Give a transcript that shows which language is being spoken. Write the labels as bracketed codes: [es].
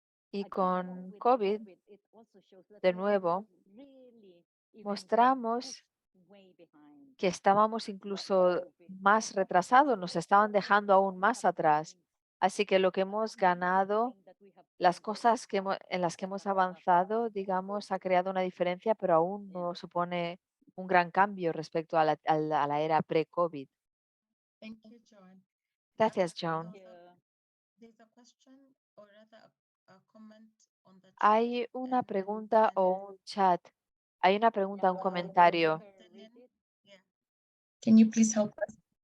[es] Y con COVID, de nuevo, mostramos que estábamos incluso más retrasados, nos estaban dejando aún más atrás. Así que lo que hemos ganado, las cosas en las que hemos avanzado, digamos, ha creado una diferencia, pero aún no supone un gran cambio respecto a la era pre-COVID. [en] Thank you, Joan. [es] Gracias, John. [en] There's a question or rather a comment on the chat. [es] Hay una pregunta o un chat. Hay una pregunta, un comentario. [en] Yeah. Can you please help us?